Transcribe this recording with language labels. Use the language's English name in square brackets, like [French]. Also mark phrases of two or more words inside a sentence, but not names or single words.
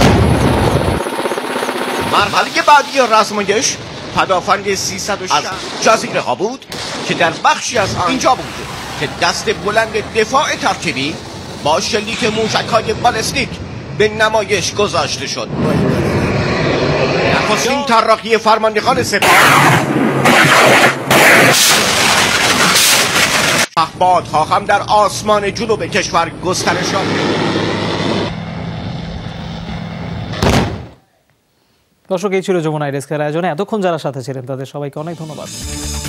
[Persian] مرحله بعدی رسمایش پدافند 306 از جزیره ها بود که در بخشی از آن اینجا بود که دست بلند دفاع ترکیبی با شلیک موشک‌های بالستیک به نمایش گذاشته شد. نخستین طراحی فرماندهان سپاه پهپادها هم در آسمان جنوب کشور گسترش یافت. [Bangla] দর্শক, এই ছিল যমুনা ডেস্কের আয়োজনে। এতক্ষণ যারা সাথে ছিলেন তাদের সবাইকে অনেক ধন্যবাদ।